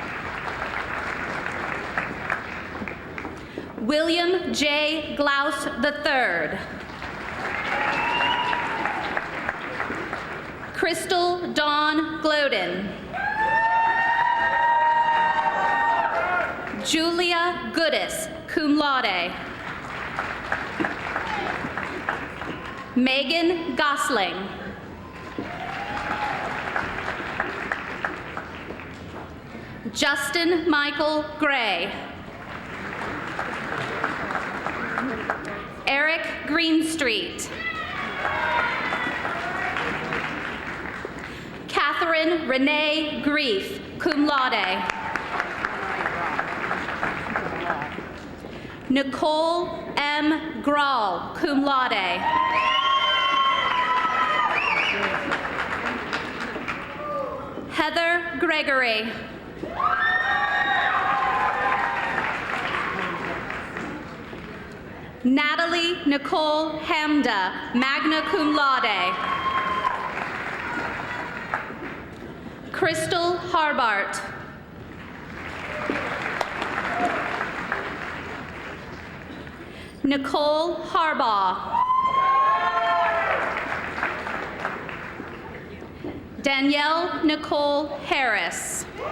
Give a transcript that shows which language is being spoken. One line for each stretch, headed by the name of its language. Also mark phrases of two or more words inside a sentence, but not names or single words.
English: William J. Glaus III. Crystal Dawn Gloden. Julia Goodis,
Latin: cum laude.
English: Megan Gosling. Justin Michael Gray. Eric Greenstreet. Catherine Renee Grief,
Latin: cum laude.
English: Nicole M. Grahl,
Latin: cum laude.
English: Heather Gregory. Natalie Nicole Hamda,
Latin: magna cum laude.
English: Crystal Harbart. Nicole Harbaugh. Danielle Nicole Harris.